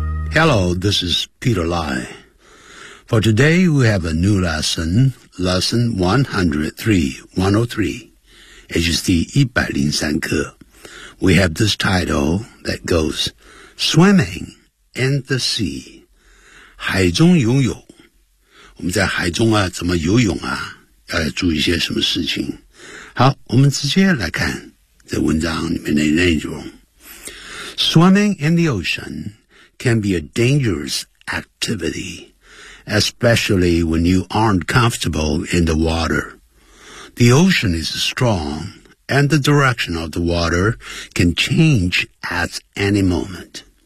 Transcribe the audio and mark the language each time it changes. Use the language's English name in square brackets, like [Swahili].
[English] Hello, this is Peter Lai. For today, we have a new lesson, lesson 103, HSD 103课. We have this title that goes, Swimming in the Sea. [Chinese] 海中游泳，我们在海中啊，怎么游泳啊？要注意些什么事情？好，我们直接来看这文章里面的内容。 [English] Swimming in the ocean can be a dangerous activity, especially when you aren't comfortable in the water. The ocean is strong, and the direction of the water can change at any moment.